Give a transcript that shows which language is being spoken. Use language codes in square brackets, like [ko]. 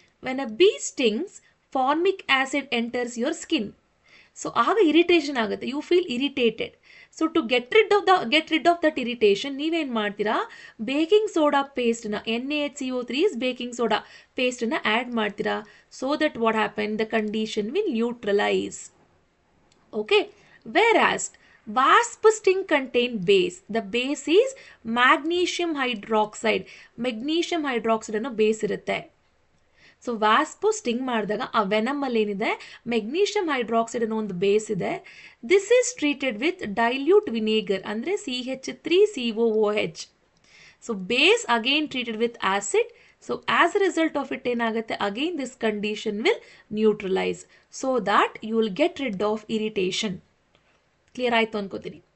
[en] when a bee stings, formic acid enters your skin. So [kn] ಆಗ irritation ಆಗುತ್ತೆ, [en] You feel irritated. So to get rid of that irritation [kn] ನೀವೇನು ಮಾಡ್ತೀರಾ, [en] Baking soda ಪೇಸ್ಟ್ನ NaHCO3 is baking soda ಪೇಸ್ಟನ್ನು add ಮಾಡ್ತೀರಾ. So that what happen, the condition will neutralise. Okay, whereas wasp sting contain base. The base is magnesium hydroxide. [kn] Magnesium hydroxide ಅನ್ನೋ base ಇರುತ್ತೆ. So ವ್ಯಾಸ್ಪು sting ಮಾಡಿದಾಗ ಆ ವೆನಮಲ್ಲಿ ಏನಿದೆ magnesium hydroxide ಅನ್ನೋ ಒಂದು base ಇದೆ. [en] This is treated with dilute vinegar ಅಂದರೆ CH3COOH. So base again treated with acid. So as a result of it ಏನಾಗುತ್ತೆ, again this condition will neutralise so that you will get rid of irritation. [kn] Clear ಆಯಿತು ಅನ್ಕೋತೀನಿ.